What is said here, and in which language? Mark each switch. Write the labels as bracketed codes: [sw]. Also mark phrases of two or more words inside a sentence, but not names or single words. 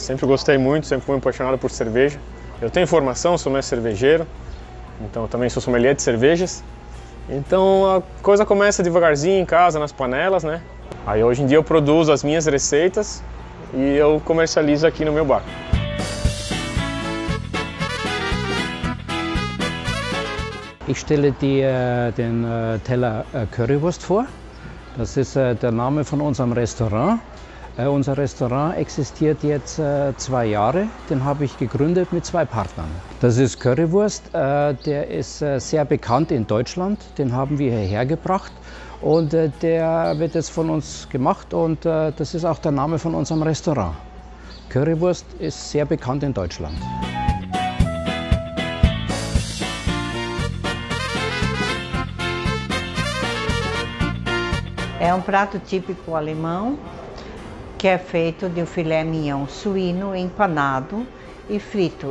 [pt] Sempre gostei muito, sempre fui apaixonado por cerveja. Eu tenho formação, sou mestre cervejeiro, então também sou sommelier de cervejas. Então a coisa começa devagarzinho em casa, nas panelas, né? Aí hoje em dia eu produzo as minhas receitas e eu comercializo aqui no meu bar. [de] Ich stelle dir den Teller Currywurst vor. Das ist der Name von unserem Restaurant. Unser Restaurant existiert jetzt 2 Jahre. Den habe ich gegründet mit 2 Partnern. Das ist Currywurst. Der ist sehr bekannt in Deutschland. Den haben wir hierher gebracht. Und der wird jetzt von uns gemacht. Und das ist auch der Name von unserem Restaurant. Currywurst ist sehr bekannt in Deutschland. [pt] É um prato típico alemão que é feito de um filé mignon suíno empanado e frito.